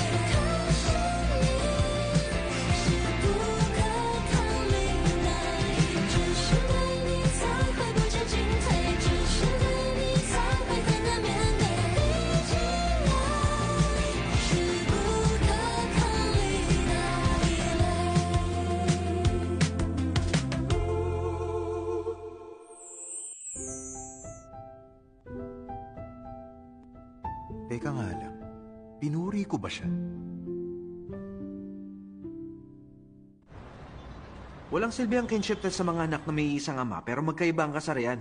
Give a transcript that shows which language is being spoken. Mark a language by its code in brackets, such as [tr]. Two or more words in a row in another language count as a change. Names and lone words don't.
[zh] 可是你是不可逃离那一只是对你才会不知进退，只是对你才会很难面对。毕竟爱是不可抗力那一类。 [tl] Teka nga lang, pinuri ko ba siya? Walang silbi ang [en] kinship test [tl] sa mga anak na may isang ama pero magkaiba ang kasarian.